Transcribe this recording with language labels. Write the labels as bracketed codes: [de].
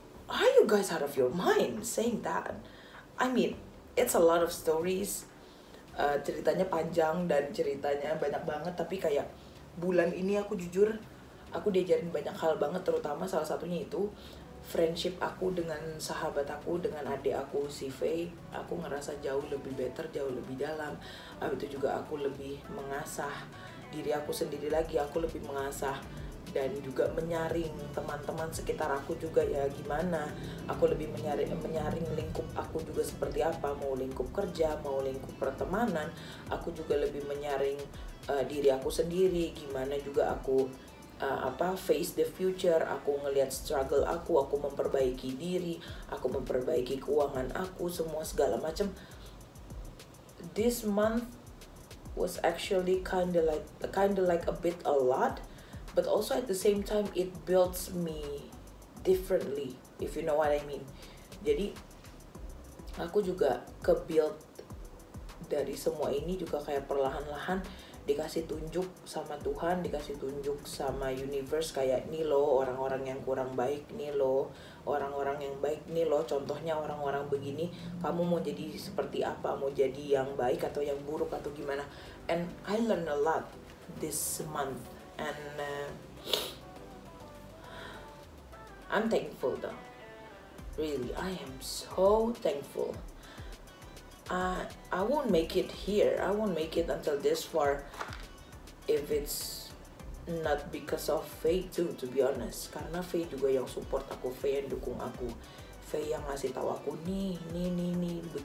[en] Are you guys out of your mind saying that? I mean, it's a lot of stories. [id] Ceritanya panjang dan ceritanya banyak banget, tapi kayak bulan ini aku jujur, aku diajarin banyak hal banget, terutama salah satunya itu friendship aku dengan sahabat aku, dengan adik aku si Faye. Aku ngerasa jauh lebih better, jauh lebih dalam. Habis itu juga aku lebih mengasah diri aku sendiri lagi, aku lebih mengasah dan juga menyaring teman-teman sekitar aku juga ya gimana. Aku lebih menyaring lingkup aku juga seperti apa, mau lingkup kerja, mau lingkup pertemanan. Aku juga lebih menyaring diri aku sendiri, gimana juga aku [en] face the future. [id] Aku ngelihat struggle aku memperbaiki diri, aku memperbaiki keuangan aku, semua segala macam. [en] This month was actually kind of like a bit a lot, but also at the same time it builds me differently, if you know what I mean. [id] Jadi aku juga ke-build dari semua ini juga kayak perlahan-lahan dikasih tunjuk sama Tuhan, dikasih tunjuk sama universe, kayak nih lo orang-orang yang kurang baik, nih lo orang-orang yang baik, nih lo contohnya orang-orang begini, kamu mau jadi seperti apa, mau jadi yang baik atau yang buruk atau gimana. [en] And I learn a lot this month, and I'm thankful though. Really, I am so thankful. I won't make it here. I won't make it until this far if it's not because of Faye too, to be honest. [id] Karena Faye juga yang support aku, Faye yang dukung aku, Faye yang ngasih tahu aku nih, begini.